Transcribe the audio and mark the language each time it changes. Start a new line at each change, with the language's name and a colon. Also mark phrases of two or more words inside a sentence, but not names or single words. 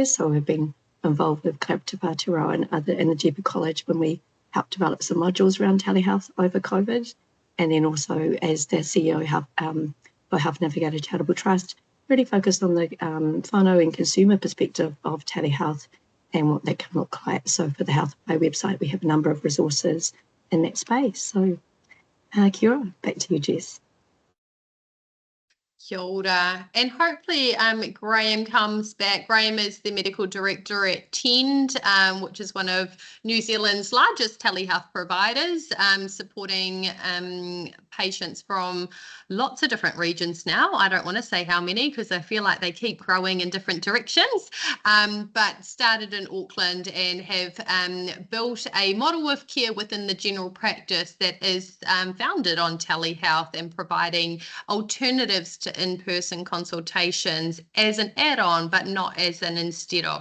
English: So I've been involved with Collaborative Aotearoa and other in the GP College when we helped develop some modules around telehealth over COVID. And then also as the CEO for Health Navigator Charitable Trust, really focused on the whānau and consumer perspective of telehealth and what that can look like. So for the Health Play website, we have a number of resources in that space.
Māori: So kia ora,
English: back to you, Jess.
Māori: Kia ora.
English: And hopefully Graham comes back. Graham is the medical director at Tend, which is one of New Zealand's largest telehealth providers, supporting patients from lots of different regions now. I don't want to say how many because I feel like they keep growing in different directions, but started in Auckland and have built a model of care within the general practice that is founded on telehealth and providing alternatives to in-person consultations as an add-on, but not as an instead of.